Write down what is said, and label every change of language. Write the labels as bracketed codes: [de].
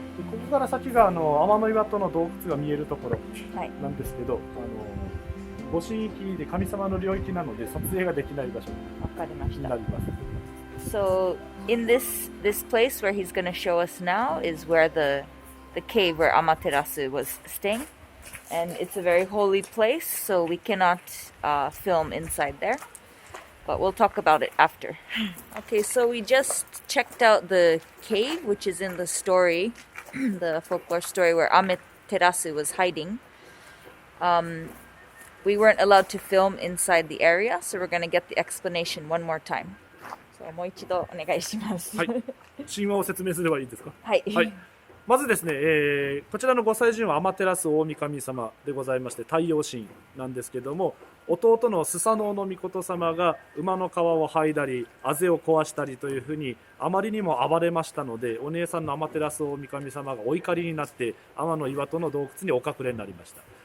[ja] ここから先が天の岩戸の洞窟が見えるところなんですけど、ご神域で神様の領域なので撮影ができない場所になります。 [en] So in this place where he's going to show us now is where the cave where Amaterasu was staying, and it's a very holy place, so we cannot film inside there. But we'll talk about it after. Okay, so we just checked out the cave, which is in the story, the folklore story where Amaterasu was hiding. We weren't allowed to film inside the area, so we're going to get the explanation one more time. [ja] So, もう一度お願いします。はい。神話を説明すればいいですか？はい。はい。まずですね、こちらのご祭神は天照大神様でございまして、太陽神なんですけども、弟のスサノオノミコト様が馬の皮を剥いだり、あぜを壊したりというふうにあまりにも暴れましたので、お姉さんの天照大神様がお怒りになって天の岩戸の洞窟にお隠れになりました。